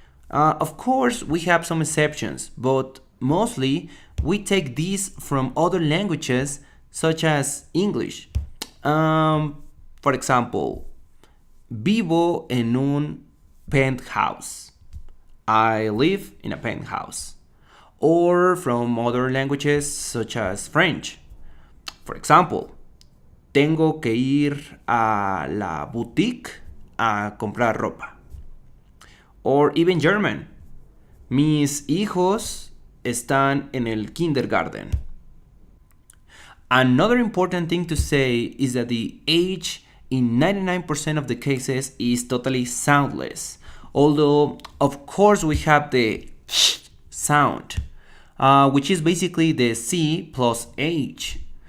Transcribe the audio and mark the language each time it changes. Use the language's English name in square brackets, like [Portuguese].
[English] Of course, we have some exceptions, but mostly we take these from other languages such as English. For example, [Spanish] vivo en un penthouse. [English] I live in a penthouse. Or from other languages such as French. For example, [Spanish] tengo que ir a la boutique a comprar ropa. [English] Or even German. [Spanish] Mis hijos están en el kindergarten. [English] Another important thing to say is that the H in 99% of the cases is totally soundless. Although, of course, we have the sh sound, which is basically the C plus H.